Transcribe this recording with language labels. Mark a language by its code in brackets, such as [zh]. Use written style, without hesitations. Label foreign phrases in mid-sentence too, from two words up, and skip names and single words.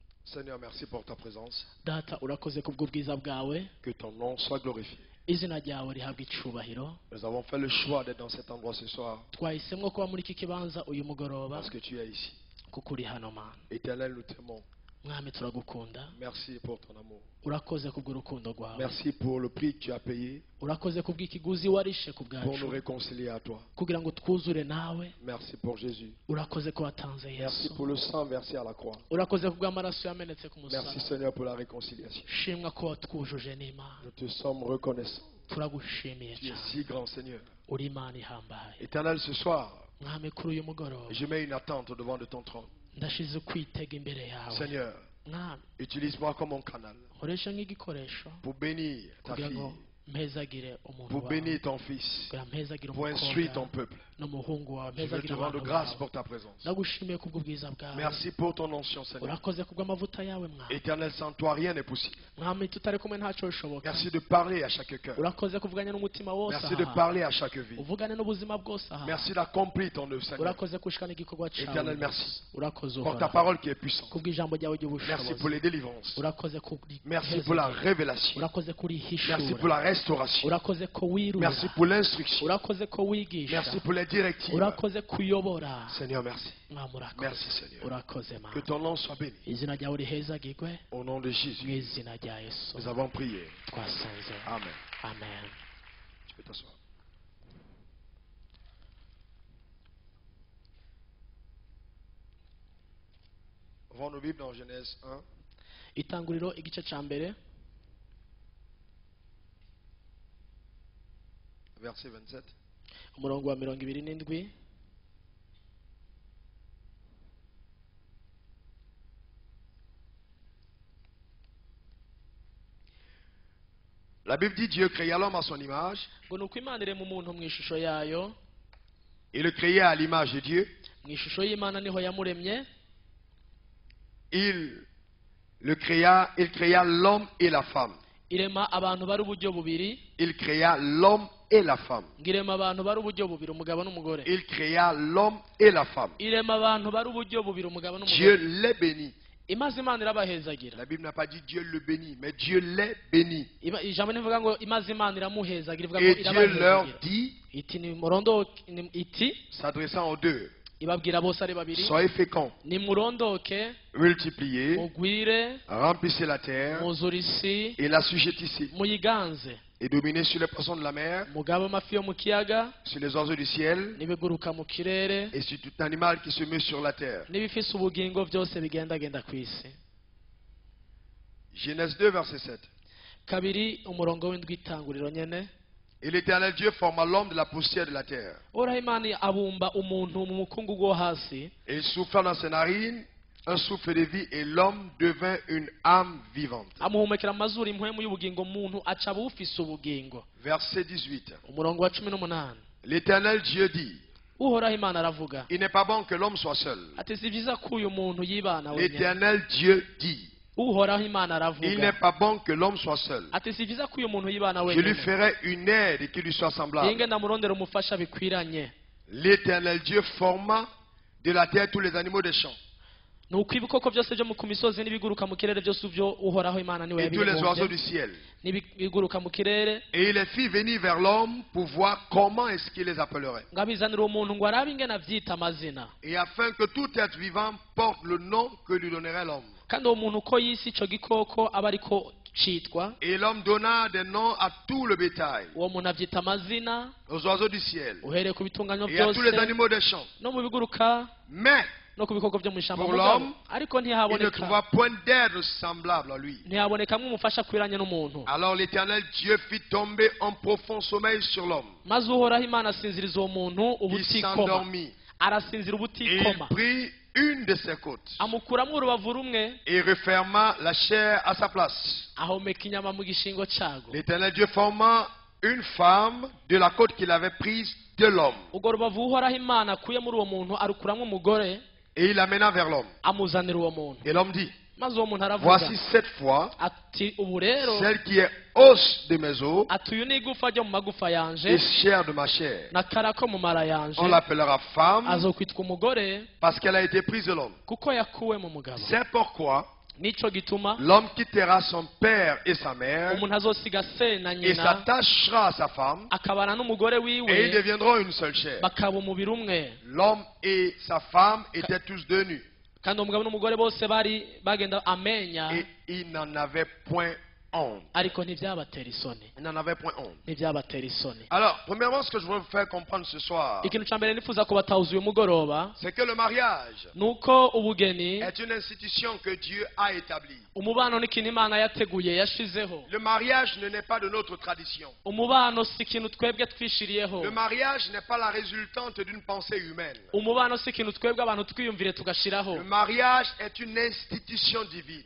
[fr] Seigneur, merci pour ta présence. [rn] Data urakoze kubw'ubwiza bwawe, [fr] Que ton nom soit glorifié. [rn] izina ryawe rihabwe icubahiro. [fr] Nous avons fait le choix d'être dans cet endroit ce soir [rn] Twahisemwo kuba muri iki kibanza uyu mugoroba [fr] parce que tu es ici. [rn] kuko uri hano Mana. [fr] Éternel, nous t'aimons. [rn] Mwami turagukunda, [fr] Merci pour ton amour. [rn] urakoze kubw'urukundo rwawe, [fr] Merci pour le prix que tu as payé [rn] urakoze kubw'ikiguzi warishe ku [fr] pour nous [rn] bwacu [fr] réconcilier à toi. [rn] kugira ngo twuzure nawe. [fr] Merci pour Jésus. [rn] Urakoze ko watanze [fr] Merci [rn] Yesu, [fr] pour le sang versé à la croix. [rn] urakoze kubw'amaraso yamenetse ku [fr] Merci [rn] musaraba. [fr] Seigneur pour la réconciliation. [rn] Shimwa ko watwujuje n'Imana, [fr] Nous te sommes reconnaissants. [rn] turagushimiye [fr] Tu es [rn] cyane, [fr] si grand Seigneur. [rn] uri Imana ihambaye. [fr] Éternel, ce soir, [rn] Mwami kuri uyu mugoroba [fr] je mets une attente devant de ton trône. [rn] ndashize kwitega imbere yawe. [fr] Seigneur, [rn] Mwami [fr] utilise-moi comme un canal [rn] nkoresha nk'igikoresho [fr] pour bénir ta [rn] kugira [fr] fille, [rn] ngo mpezagire umuntu [fr] pour [rn] wawe, [fr] bénir ton fils, [rn] kugira mpezagire [fr] pour instruire ton [rn] umukobwa [fr] peuple. [rn] n'umuhungu wawe, [fr] Je veux te [rn] mpezagire [fr] rendre [rn] abantu [fr] grâce [rn] bawe. [fr] pour ta présence. [rn] Ndagushimiye kubw'ubwiza bwawe, [fr] Merci pour ton onction, Seigneur. [rn] urakoze kubw'amavuta yawe Mwami. [fr] Éternel, sans toi, rien n'est possible. [rn] Mwami tutari kumwe ntacyo bishoboka. [fr] Merci de parler à chaque cœur. [rn] Urakoze kuvuganya n'umutima wose [fr] Merci de [rn] aha, [fr] parler à chaque vie. [rn] uvugane n'ubuzima bwose aha. [fr] Merci d'accomplir ton œuvre, Seigneur. [rn] Urakoze kushikana igikorwa cyawe. [fr] Éternel, merci [rn] Urakoze [fr] pour ta [rn] uhoraho [fr] parole qui est puissante. [rn] kubw'ijambo ryawe [fr] Merci [rn] ry'ubushobozi. [fr] pour les délivrances. [rn] Urakoze kuri [fr] Merci pour la révélation. [rn] urakoze kuri [fr] Merci pour [rn] hishura. [fr] la restauration. [rn] Urakoze ko wirura. [fr] Merci pour l'instruction. [rn] Urakoze ko wigisha. [fr] Merci pour les directives. [rn] Urakoze kuyobora. [fr] Seigneur, merci. [rn] Mwami urakoze. [fr] Merci, Seigneur. [rn] Urakoze [fr] Que [rn] Mana. [fr] ton nom soit béni. [rn] Izina ryawe rihezagirwe [fr] Au nom de [rn] mu [fr] Jésus, [rn] izina rya Yesu. [fr] nous avons prié. [rn] Twasenze. [fr] Amen. [rn] Amen. [fr] Tu peux t'asseoir. Ouvrons nos Bibles dans Genèse 1, [rn] Itanguriro igice ca mbere [fr] verset 27. [rn] umurongo wa 27. [fr] La Bible dit Dieu créa l'homme à son image. [rn] ngo nuko Imana irema umuntu mu ishusho yayo, [fr] Il le créa à l'image de Dieu. [rn] mu ishusho y'Imana niho yamuremye. [fr] Il créa l'homme et la femme. [rn] Irema abantu bari uburyo bubiri. [fr] Il créa l'homme et la femme. [rn] ngo irema abantu bari uburyo bubiri, umugabo n'umugore. [fr] Il créa l'homme et la femme. [rn] Irema abantu bari uburyo bubiri, umugabo [fr] Dieu [rn] n'umugore. [fr] les bénit. [rn] Imaze Imana irabahezagira. [fr] La Bible n'a pas dit Dieu le bénit, mais Dieu les bénit. [rn] Ijambo nivuga ngo imaze Imana iramuhezagira, ivuga ngo [fr] Et Dieu leur [rn] irabahezagira. [fr] dit, [rn] Iti ni murondoke, iti [fr] s'adressant aux deux, [rn] ibabwira bose ari babiri, [fr] soyez féconds, [rn] ni murondoke, [fr] multipliez, [rn] mugwire, [fr] remplissez la terre [rn] muzure isi, [fr] et l'assujettissez, [rn] muyiganze, [fr] et dominez sur les poissons de la mer, [rn] mugabe amafi yo mu kiyaga, [fr] sur les oiseaux du ciel, [rn] n'ibiguruka mu kirere, [fr] et sur tout animal qui se met sur la terre. [rn] n'ibifise ubugingo byose bigendagenda ku isi. [fr] Genèse 2, verset 7. [rn] Kabiri umurongo w'indwi itanguriro nyene. [fr] Et l'Éternel Dieu forma l'homme de la poussière de la terre. [rn] Uhoraho Imana abumba umuntu mu mukungugu wo hasi, [fr] Et il souffla dans ses narines un souffle de vie, et l'homme devint une âme vivante. [rn] amuhumekera amazuru impwemu y'ubugingo, umuntu aca bufise ubugingo. [fr] Verset 18. [rn] Umurongo wa 18. [fr] L'Éternel Dieu dit, [rn] Uhoraho Imana aravuga [fr] il n'est pas bon que l'homme soit seul. [rn] ati si byiza ko uyu muntu yibana wenyine. [fr] L'Éternel Dieu dit, [rn] Uhoraho Imana [fr] il n'est [rn] aravuga [fr] pas bon que l'homme soit seul. [rn] ati si byiza ko uyu muntu yibana [fr] Je lui [rn] wenyine, [fr] ferai une aide qui lui soit semblable. [rn] yenge ndamurondera umufasha bikwiranye. [fr] L'Éternel Dieu forma de la terre tous les animaux des champs [rn] Nuko ibikoko byose byo ku misozi n'ibiguruka mu kirere byose byo Uhoraho Imana niwe [fr] et tous les oiseaux [rn] yabibumbye, [fr] du ciel. [rn] n'ibiguruka mu kirere, [fr] Et il les fit venir vers l'homme pour voir comment est-ce qu'il les appellerait. [rn] ngo abizanire uwo muntu ngo arabe ingene avyita amazina. [fr] Et afin que tout être vivant porte le nom que lui donnerait l'homme. [rn] Kandi uwo muntu uko yisi ico gikoko aba ariko citwa, [fr] Et l'homme donna des noms à tout le bétail, [rn] uwo muntu avyita amazina [fr] aux oiseaux du ciel [rn] uhereye ku bitunganyo [fr] et à tous les [rn] byose [fr] animaux des champs. [rn] no mu biguruka [fr] Mais [rn] no ku bikoko byo mu ishamba. [fr] Pour [rn] Mugabo, [fr] l'homme, [rn] ariko [fr] il ne [rn] ntihaboneka [fr] trouva point d'aide semblable à lui. [rn] ntihabonekamwo umufasha akwiranye n'umuntu. [fr] Alors l'Éternel Dieu fit tomber un profond sommeil sur l'homme. [rn] Maze Uhoraho Imana asinziriza uwo muntu [fr] Il [rn] ubutikoma, [fr] s'endormit [rn] arasinzira [fr] et il [rn] ubutikoma, [fr] prit une de ses côtes [rn] amukuramwo urubavu rumwe, [fr] et referma la chair à sa place. [rn] ahomeka inyama mu gishingo cago. [fr] L'Éternel Dieu forma une femme de la côte qu'il avait prise de l'homme [rn] Urwo rubavu Uhoraho Imana akuye muri uwo muntu arukuramwo umugore, [fr] et il l'amena vers l'homme. [rn] amuzanira uwo muntu. [fr] Et l'homme dit, [rn] Maze uwo muntu aravuga [fr] voici cette fois [rn] ati ubu rero [fr] celle qui est os de mes os [rn] ati uyu ni igufa ryo mu magufa yanje [fr] et chair de ma chair. [rn] n'akara ko mu mara yanje, [fr] On l'appellera femme [rn] azokwitwa umugore [fr] parce qu'elle a été prise de l'homme. [rn] kuko yakuwe mu mugabo. [fr] C'est pourquoi [rn] nico gituma [fr] l'homme quittera son père et sa mère [rn] umuntu azosiga se na [fr] et [rn] nyina [fr] s'attachera à sa femme [rn] akabana n'umugore [fr] et ils [rn] wiwe [fr] deviendront une seule chair. [rn] bakaba umubiri umwe. [fr] L'homme et sa femme étaient tous deux nus [rn] kandi umugabo n'umugore bose bari bagenda amenya [fr] et ils n'en avaient point honte. [rn] ariko ntibyabatera isoni. [fr] Ils n'en avaient point honte. [rn] ntibyabatera isoni. [fr] Alors, premièrement, ce que je veux vous faire comprendre ce soir, [rn] ikintu cya mbere nifuza kubatahuza uyu mugoroba [fr] c'est que le mariage [rn] nuko ubugeni [fr] est une institution que Dieu a établie. [rn] umubano n'ikintu Imana yateguye yashizeho. [fr] Le mariage ne n'est pas de notre tradition. [rn] umubano si ikintu twebwe twishiriyeho. [fr] Le mariage n'est pas la résultante d'une pensée humaine. [rn] umubano si ikintu twebwe abantu twiyumvire tugashiraho. [fr] Le mariage est une institution divine.